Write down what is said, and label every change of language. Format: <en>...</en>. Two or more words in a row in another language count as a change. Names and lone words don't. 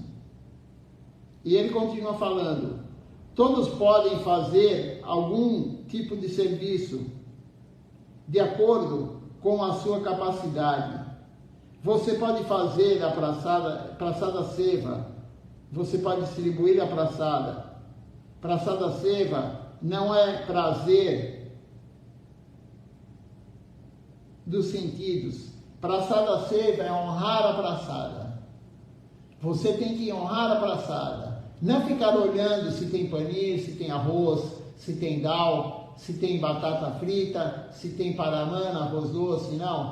<pt>E ele continua falando, todos podem fazer algum tipo de serviço de acordo com a sua capacidade. Você pode fazer a</pt> <sa>prasada seva,</sa> <pt>você pode distribuir a prasada.</pt> <sa>Prasada seva</sa> <pt>não é prazer dos sentidos.</pt> <sa>Prasada seva</sa> <pt>é honrar a prasada. Você tem que honrar a prasada. Não ficar olhando se tem paneer, se tem arroz, se tem dal, se tem batata frita, se tem paramana, arroz doce, não.</pt>